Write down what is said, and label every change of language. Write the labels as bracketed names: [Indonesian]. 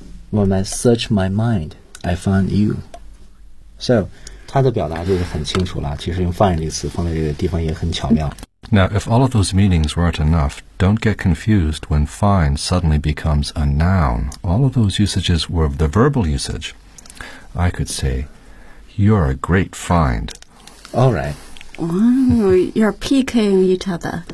[English] When I search my mind, I find you. [Chinese] So, 它的表达就是很清楚了。其实用 find 这个词放在这个地方也很巧妙。 [English] Now, if all of those meanings weren't enough, don't get confused when find suddenly becomes a noun. All of those usages were the verbal usage. I could say, you're a great find. All right. You're PKing each other.